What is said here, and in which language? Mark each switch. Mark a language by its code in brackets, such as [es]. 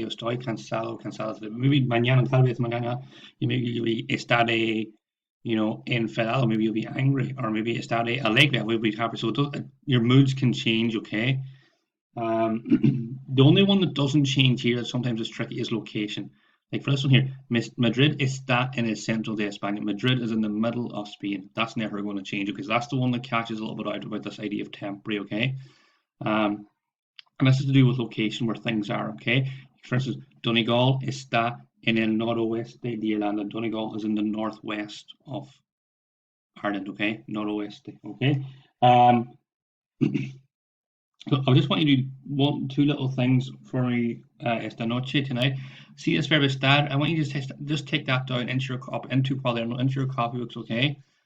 [es] Estoy cansado, cansada [en] today. Maybe [es] mañana, tal vez mañana, [en] you'll be [es] estaré, [en] you know, [es] enfadado. [en] Maybe you'll be angry, or maybe [es] estaré alegre. [en] We'll be happy. So your moods can change, okay? The only one that doesn't change here that sometimes is tricky is location. Like for this one here, [es] Madrid está en el centro de España. [en] Madrid is in the middle of Spain. That's never going to change because that's the one that catches a little bit out about this idea of temporary, okay? Um, and this is to do with location where things are, okay? For instance, [es] Donegal está en el noroeste de Irlanda. [en] Donegal is in the northwest of Ireland, okay? Noroeste, okay? Um, So I just want you to do two little things for me [es] esta noche [en] tonight. See this verb estar. I want you to just take that down into your cuaderno, into your copybooks, okay?